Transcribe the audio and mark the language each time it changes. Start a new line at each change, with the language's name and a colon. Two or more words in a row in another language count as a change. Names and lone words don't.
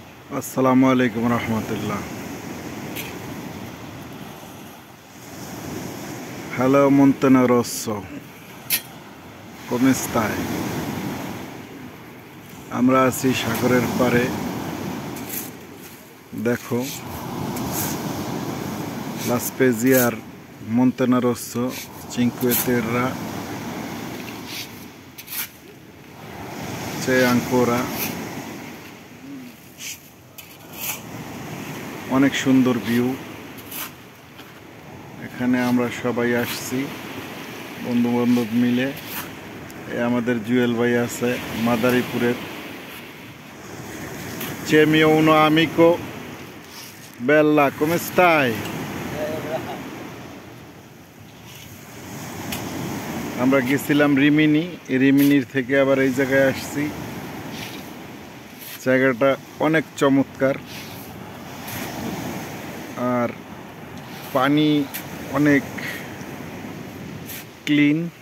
Arabic: السلام عليكم رحمة الله.
English: Hello Monteneroso.
Spanish: ¿Cómo estáis?
Bangla: আমরা আছি সাগরের পারে। দেখো La Spezia, Monteneroso, Cinque Terre,
Italian: c'è ancora
Bangla: অনেক সুন্দর ভিউ। এখানে আমরা সবাই আসছি বন্ধু বান্ধব মিলে। আমাদের জুয়েল ভাই আছে মাদারীপুরের।
Italian: C'è mio uno amico. Bella, come stai?
Bangla: আমরা গেছিলাম রিমিনি, রিমিনির থেকে আবার এই জায়গায় আসছি। জায়গাটা অনেক চমৎকার, আর পানি অনেক ক্লিন।